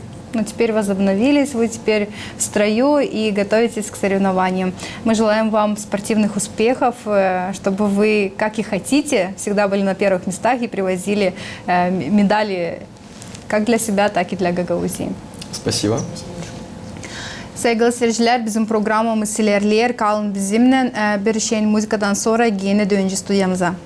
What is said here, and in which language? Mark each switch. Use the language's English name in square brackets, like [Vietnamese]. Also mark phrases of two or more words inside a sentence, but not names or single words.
[Russian] Но теперь возобновились, вы теперь в строю и готовитесь к соревнованиям. Мы желаем вам спортивных успехов, чтобы вы, как и хотите, всегда были на первых местах и привозили медали как для себя, так и для Гагаузии. Спасибо. [Gagauz] Sevgili seyirciler, bizim programımız ilerler. Kalın bizimle bir şeyin müzikadan sonra yine döneceğiz stüdyamıza.